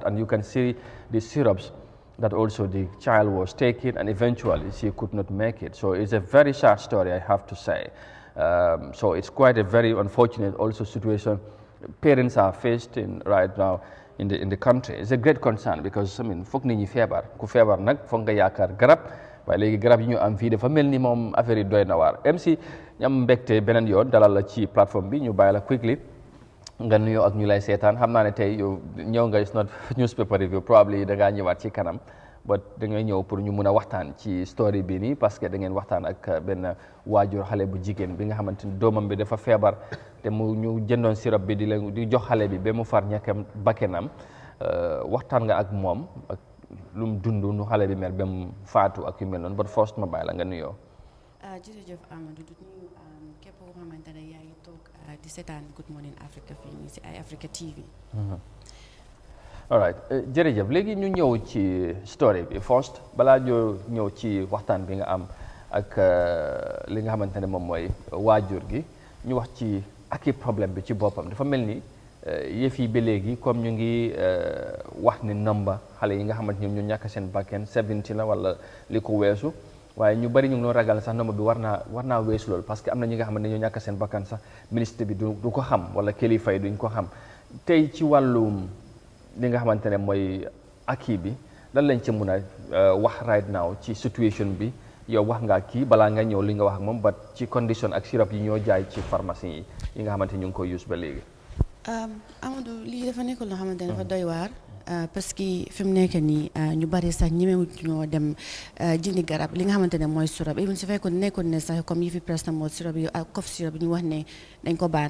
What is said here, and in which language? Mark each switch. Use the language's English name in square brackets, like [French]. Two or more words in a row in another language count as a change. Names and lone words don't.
[English] And you can see the syrups that also the child was taking, and eventually she could not make it. So it's a very sad story, I have to say. So it's quite a very unfortunate also situation parents are faced in right now in the country. It's a great concern because, I mean, [Wolof] foog nit ñi feebar ku feebar nag foog nga yaakaar garab, waaye léegi garab yi ñu am fii dafa mel ni moom affaire yi doy na waar. MC ñam mbégte beneen yoon dalal la ci plateforme bi ñu bàyyi la quickly nga nuyoo ak ñu lay seetaan. Xam naa ne tey yow ñëw nga, [English] it's not newspaper review, probably [Wolof] da ngaa ñëwaat ci kanam, but da ngay ñëw pour ñu mun a waxtaan ci story bi nii, [French] parce que [Wolof] da ngeen waxtaan ak benn waajur xale bu jigéen bi nga xamante ni doomam bi dafa feebar te mu ñu jëndoon sirop bi di jox xale bi ba mu far ñàkkam bakkenam. Waxtaan nga ak moom ak lu mu dund nu xale bi mel ba mu faatu ak yu mel noonu, but first ma bàyyi la nga nuyoo. Jërëjëf Amadou, du nuyu képp koo xamante ne yaa ngi toog di seetaan Good Morning Africa fii nii si iAfrica TV. [English] all right, [Wolof] jërëjëf. Léegi ñu ñëw ci story bi first balaa ñu ñëw ci waxtaan bi nga am ak li nga xamante ne moom mooy waajur gi, ñu wax ci aki problème bi ci boppam. Dafa mel ni yëf yi ba léegi comme ñu ngi wax ni number xale yi nga xamante ñoom ñu ñàkk seen bakken 70 la wala li ko weesu, waaye ñu bari ñu ngi doon ragal sax number bi war naa weesu loolu, [French] parce que [Wolof] am na ñi nga xamante ne ñoo ñàkk seen bakkan sax ministre bi du ko xam wala kilifa yi duñ ko xam. Tey ci wàllum li nga xamante ne mooy aki bi lan lañ ci mun a wax [English] right now [Wolof] ci situation bi. Yow wax nga kii balaa nga ñëw li nga wax ak moom, ba ci condition ak sirop yi ñoo jaay ci pharmacie yi nga xamante ñu ngi koy use ba léegi. Amadou, lii dafa nekkul loo xamante ne dafa doy waar [French] parce que [Wolof] fi mu nekk nii ñu bari sax ñemewut ñoo dem jëndi garab li nga xamante ne mooy sirop, even su fekkoon nekkoon ne sax comme yi fi Prestamol sirop yi ak cough sirop yi ñu wax ne dañ ko baan.